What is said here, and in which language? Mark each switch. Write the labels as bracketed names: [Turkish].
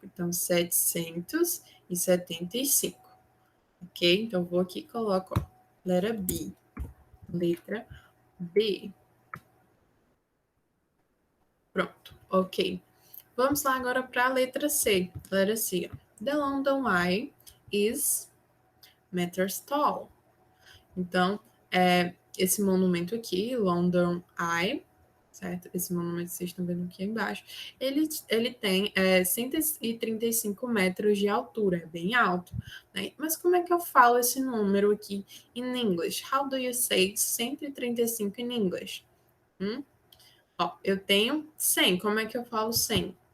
[Portuguese] Então, 775. Ok? Então, vou aqui e coloco, ó, letra B. Letra B. Pronto, ok. Vamos lá agora para a letra C. Letra C. Ó. [English] The London Eye is meters tall. [Portuguese] Então, esse monumento aqui, London Eye, certo? Esse monumento que vocês estão vendo aqui embaixo, ele tem 135 metros de altura, é bem alto, né? Mas como é que eu falo esse número aqui em English? [English] How do you say 135 in English? [Portuguese] Ó, eu tenho 100, como é que eu falo 100?